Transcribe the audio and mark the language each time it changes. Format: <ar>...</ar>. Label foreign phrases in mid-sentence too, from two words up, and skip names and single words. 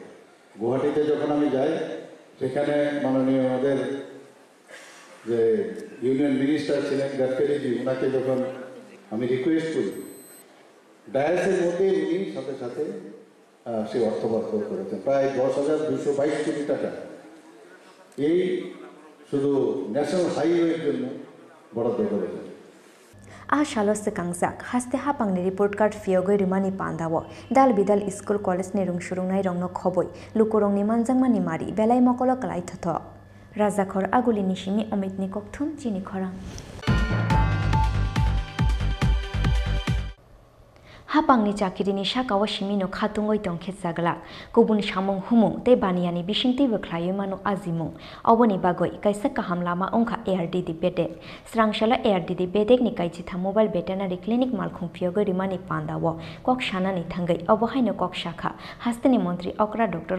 <bn>গুয়াহাটিতে যখন আমি যাই, সেখানে মাননীয় আমাদের যে</bn> <en>union minister</en> <bn>ছিলেন গাডকারিজি, ওনাকে যখন আমি রিকোয়েস্ট করি, ডায়াসের মধ্যে উনি সাথে সাথে সে অর্থ বরাদ্দ করেছেন প্রায় 10,222 কোটি টাকা। এই শুধু</bn> <en>national highway-er</en> <bn>জন্য বরাদ্দ করেছেন।</bn> <trp>Ah shalos kangjak haste hapangni</trp> <en>report card</en> <trp>fiogoi rimani pandawo dal bidal school college ni rungsurungnai rongno khoboi lukorongni manjangmani mari belai mokolo klai thotho rajakhor aguli nisimi omitni kokthum chini khorang hapangni chakirini sakao simino khatungoi tongkhe jagla kubun samung humung te baniani bisingti bokhlaioi manu azimung oboni bagoi kaisa kaham lama ongkha ARDD bedek srangshala ARDD bedek ni kaijitha</trp> <en>mobile veterinary clinic</en> <trp>malkhung phiogoi rimani pandawo kok sanani thangai obohaino kok shakha hasteni montri okra Dr.</trp>